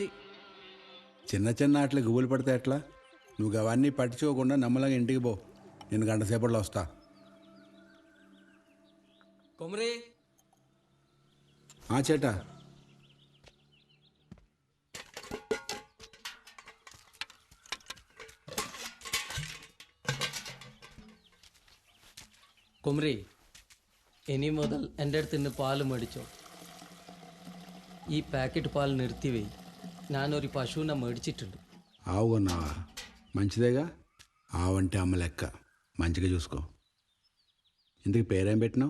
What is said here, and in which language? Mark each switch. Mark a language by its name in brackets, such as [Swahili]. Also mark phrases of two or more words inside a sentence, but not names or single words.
[Telugu] చిన్న చిన్న ఆటలు గుబులు పడితే ఎట్లా? నువ్వు అవన్నీ పట్టించుకోకుండా నమ్మలంగా ఇంటికి పో. నేను గంట సేపట్లో వస్తా. కొమరే చేటా [Malayalam] കൊമറി ഇനി മുതൽ എൻ്റെ അടുത്ത് നിന്ന് പാല് മേടിച്ചോ. ഈ പാക്കറ്റ് പാൽ നിർത്തിവെയ്. ഞാനൊരു പശുവിനെ മേടിച്ചിട്ടുണ്ട്. [Telugu] ఆవు కొన్నావా? మంచిదేగా. ఆవంటే అమ్మ లెక్క, మంచిగా చూసుకో. ఇందుకు పేరేం పెట్టినావు?